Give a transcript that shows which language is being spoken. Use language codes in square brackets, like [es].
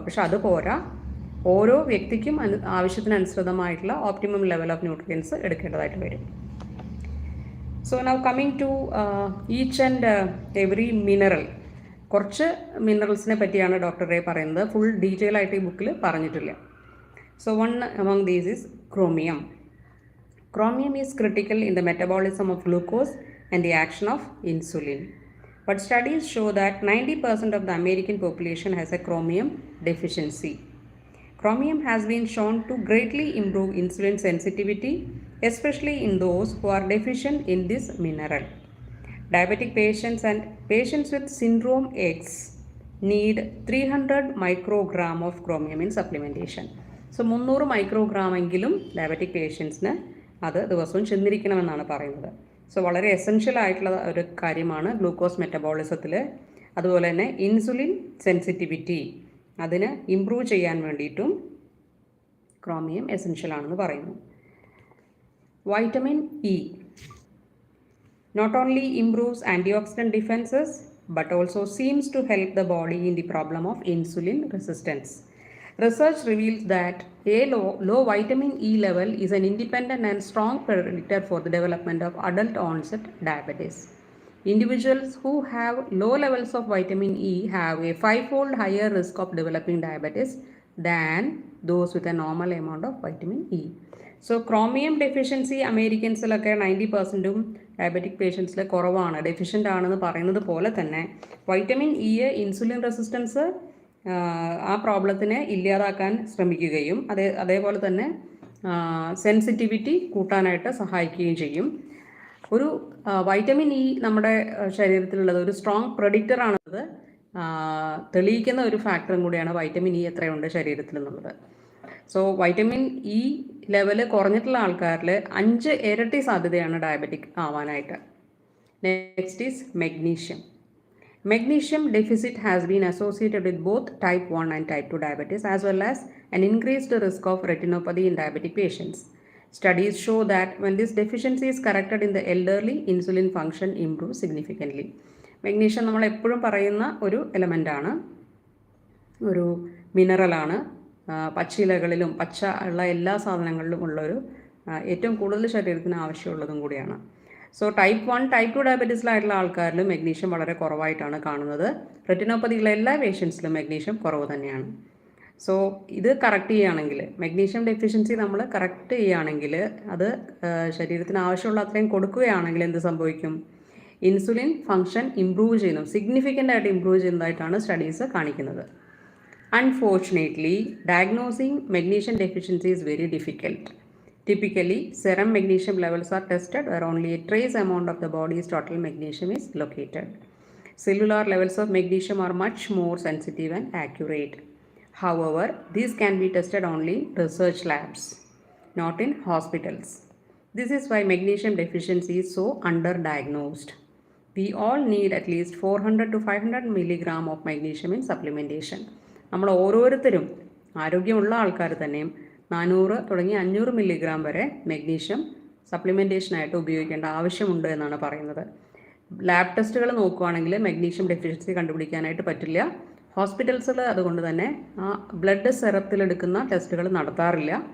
[ml] പക്ഷെ അത് പോരാ, ഓരോ വ്യക്തിക്കും ആവശ്യത്തിനനുസൃതമായിട്ടുള്ള ഓപ്റ്റിമം ലെവൽ ഓഫ് ന്യൂട്രിയൻസ് എടുക്കേണ്ടതായിട്ട് വരും. [en] So now coming to each and every mineral. [ml] കുറച്ച് മിനറൽസിനെ പറ്റിയാണ് ഡോക്ടർ റേ പറയുന്നത്. ഫുൾ ഡീറ്റെയിൽ ആയിട്ട് ഈ ബുക്കിൽ പറഞ്ഞിട്ടില്ല. [en] So one among these is chromium. Chromium is critical in the metabolism of glucose and the action of insulin. But studies show that 90% of the American population has a chromium deficiency. Chromium has been shown to greatly improve insulin sensitivity, especially in those who are deficient in this mineral. Diabetic patients and patients with syndrome X need 300 microgram of chromium in supplementation. So 300 microgram [ml] എങ്കിലും diabetic പേഷ്യൻസിന് അത് ദിവസവും ചെന്നിരിക്കണമെന്നാണ് പറയുന്നത്. So വളരെ essential ആയിട്ടുള്ള ഒരു കാര്യമാണ് glucose മെറ്റബോളിസത്തിൽ. അതുപോലെ തന്നെ ഇൻസുലിൻ സെൻസിറ്റിവിറ്റി അതിന് ഇംപ്രൂവ് ചെയ്യാൻ വേണ്ടിയിട്ടും ക്രോമിയം എസെൻഷ്യൽ ആണെന്ന് പറയുന്നു. [en] Vitamin E not only improves antioxidant defenses but also seems to help the body in the problem of insulin resistance. Research reveals that a low vitamin E level is an independent and strong predictor for the development of adult onset diabetes. Individuals who have low levels of vitamin E have a 5-fold higher risk of developing diabetes than those with a normal amount of vitamin E. [ml] So chromium deficiency അമേരിക്കൻസിലൊക്കെ 90%ഉം diabetic പേഷ്യൻസിൽ കുറവാണ്, deficient ആണെന്ന് പറയുന്നത് പോലെ തന്നെ vitamin E insulin resistance ആ പ്രോബ്ലത്തിനെ ഇല്ലാതാക്കാൻ ശ്രമിക്കുകയും അതേപോലെ തന്നെ സെൻസിറ്റിവിറ്റി കൂട്ടാനായിട്ട് സഹായിക്കുകയും ചെയ്യും. ഒരു വൈറ്റമിൻ ഇ നമ്മുടെ ശരീരത്തിലുള്ളത് ഒരു സ്ട്രോങ് പ്രഡിക്റ്ററാണത്, തെളിയിക്കുന്ന ഒരു ഫാക്ടറും കൂടിയാണ് വൈറ്റമിൻ ഇ എത്രയുണ്ട് ശരീരത്തിൽ എന്നുള്ളത്. സോ വൈറ്റമിൻ ഇ ലെവല് കുറഞ്ഞിട്ടുള്ള ആൾക്കാരിൽ 5 ഇരട്ടി സാധ്യതയാണ് ഡയബറ്റിക് ആവാനായിട്ട്. [en] Next is magnesium. Magnesium deficit has been associated with both type 1 and type 2 diabetes as well as an increased risk of retinopathy in diabetic patients. Studies show that when this deficiency is corrected in the elderly, insulin function improves significantly. [ml] Magnesium നമ്മൾ എപ്പോഴും പറയുന്ന ഒരു എലമെൻ്റാണ്, ഒരു മിനറലാണ്. പച്ചിലകളിലും പച്ച ഉള്ള എല്ലാ സാധനങ്ങളിലും ഉള്ളൊരു ഏറ്റവും കൂടുതൽ ശരീരത്തിന് ആവശ്യമുള്ളതും കൂടിയാണ്. സോ ടൈപ്പ് 1 ടൈപ്പ് 2 ഡയബറ്റീസിലായിട്ടുള്ള ആൾക്കാരിൽ മെഗ്നീഷ്യം വളരെ കുറവായിട്ടാണ് കാണുന്നത്. റെറ്റിനോപ്പതിയുള്ള എല്ലാ പേഷ്യൻസിലും മെഗ്നീഷ്യം കുറവ് തന്നെയാണ്. സോ ഇത് കറക്റ്റ് ചെയ്യുകയാണെങ്കിൽ, മെഗ്നീഷ്യം ഡെഫിഷ്യൻസി നമ്മൾ കറക്റ്റ് ചെയ്യുകയാണെങ്കിൽ, അത് ശരീരത്തിന് ആവശ്യമുള്ള അത്രയും കൊടുക്കുകയാണെങ്കിൽ എന്ത് സംഭവിക്കും? ഇൻസുലിൻ ഫങ്ഷൻ ഇംപ്രൂവ് ചെയ്യുന്നു, സിഗ്നിഫിക്കൻ്റ് ആയിട്ട് ഇംപ്രൂവ് ചെയ്യുന്നതായിട്ടാണ് സ്റ്റഡീസ് കാണിക്കുന്നത്. [en] Unfortunately, diagnosing magnesium deficiency is very difficult. Typically, serum magnesium levels are tested where only a trace amount of the body's total magnesium is located. Cellular levels of magnesium are much more sensitive and accurate. However, these can be tested only in research labs, not in hospitals. This is why magnesium deficiency is so underdiagnosed. We all need at least 400 to 500 milligram of magnesium in supplementation. [ml] നമ്മൾ ഓരോരുത്തരും ആരോഗ്യമുള്ള ആൾക്കാർ തന്നെയും 400 തുടങ്ങി 500 milligram വരെ magnesium സപ്ലിമെൻറ്റേഷനായിട്ട് ഉപയോഗിക്കേണ്ട ആവശ്യമുണ്ട് എന്നാണ് പറയുന്നത്. ലാബ് ടെസ്റ്റുകൾ നോക്കുകയാണെങ്കിൽ മെഗ്നീഷ്യം ഡെഫിഷ്യൻസി കണ്ടുപിടിക്കാനായിട്ട് പറ്റില്ല. ഹോസ്പിറ്റൽസിൽ അതുകൊണ്ട് തന്നെ ബ്ലഡ് സെറത്തിലെടുക്കുന്ന ടെസ്റ്റുകൾ നടത്താറില്ല.